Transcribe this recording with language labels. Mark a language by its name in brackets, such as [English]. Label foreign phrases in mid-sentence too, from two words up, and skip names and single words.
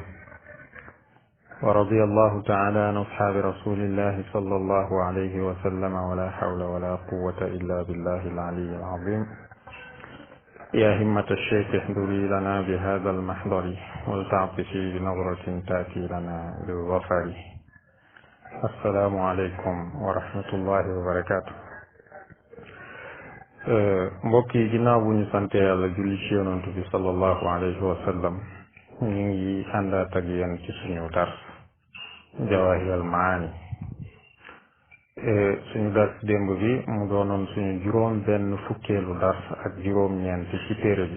[Arabic] ورضي الله تعالى عن أصحاب رسول الله صلى الله عليه وسلم ولا حول ولا قوة إلا بالله العلي العظيم. يا همة الشيخ احضري لنا بهذا المحضر ولتعطفي بنظرة تأتي لنا بالظفر. السلام عليكم ورحمة الله وبركاته. [Wolof] mbokki ginnaaw bu ñu sante yàlla julli ci yonantu bi [Arabic] صلى الله عليه وسلم [Wolof] ñu ngi àndaat ak yéen ci suñu dar jawahirul maani. suñu dars démb bi mu doonoon suñu juróom benn fukkeelu dars ak juróom ñeent ci téere bi.